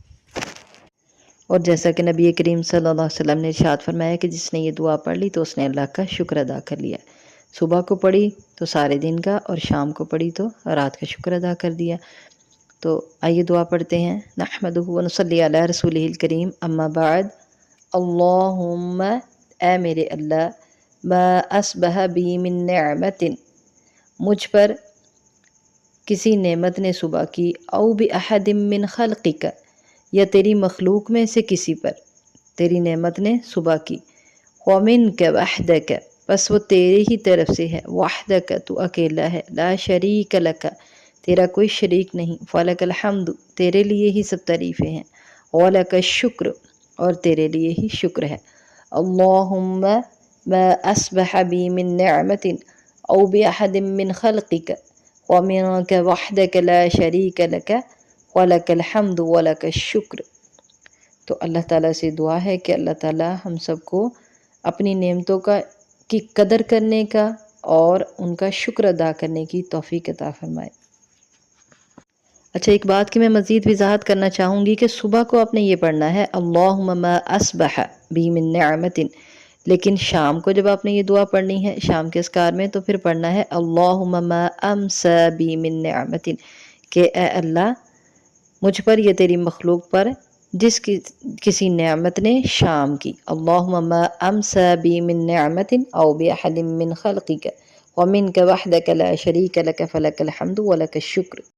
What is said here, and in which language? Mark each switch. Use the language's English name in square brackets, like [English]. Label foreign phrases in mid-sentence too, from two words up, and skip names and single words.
[Urdu] اور جیسا کہ نبی کریم صلی اللہ علیہ وسلم نے ارشاد فرمایا کہ جس نے یہ دعا پڑھ لی تو اس نے اللہ کا شکر ادا کر لیا۔ صبح کو پڑھی تو سارے دن کا، اور شام کو پڑھی تو رات کا شکر ادا کر دیا۔ تو آئیے دعا پڑھتے ہیں۔ [Arabic] نحمدہ ونصلی علی رسولہ الکریم، اما بعد، اللہم، [Urdu] اے میرے اللہ، [Arabic] ما اصبح بی من نعمت، [Urdu] مجھ پر کسی نعمت نے صبح کی، [Arabic] او باحد من خلقک، [Urdu] یا تیری مخلوق میں سے کسی پر تیری نعمت نے صبح کی، [Arabic] ومنک وحدک، [Urdu] بس وہ تیرے ہی طرف سے ہے، وحدک، تو اکیلا ہے، [Arabic] لا شریک لک، [Urdu] تیرا کوئی شریک نہیں، [Arabic] فلک الحمد، [Urdu] تیرے لیے ہی سب تعریفیں ہیں، [Arabic] ولک الشکر، [Urdu] اور تیرے لیے ہی شکر ہے۔ [Arabic] اللہم ما اصبح بی من نعمت او باحد من خلقک ومنک وحدک لا شریک لک ولک الحمد ولک الشکر۔ [Urdu] تو اللہ تعالیٰ سے دعا ہے کہ اللہ تعالیٰ ہم سب کو اپنی نعمتوں کی قدر کرنے کا اور ان کا شکر ادا کرنے کی توفیق عطا فرمائے۔ اچھا، ایک بات کی میں مزید وضاحت کرنا چاہوں گی کہ صبح کو آپ نے یہ پڑھنا ہے [Arabic] اللہم ما اصبح بی من نعمت، [Urdu] لیکن شام کو جب آپ نے یہ دعا پڑھنی ہے شام کے اذکار میں تو پھر پڑھنا ہے [Arabic] اللہم ما امسا بی من نعمت، [Urdu] کہ اے اللہ مجھ پر یا تیری مخلوق پر جس کی کسی نعمت نے شام کی، [Arabic] اللہم ما امسا بی من نعمت او باحد من خلقک ومنک وحدک لا شریک لک فلک الحمد ولک الشکر۔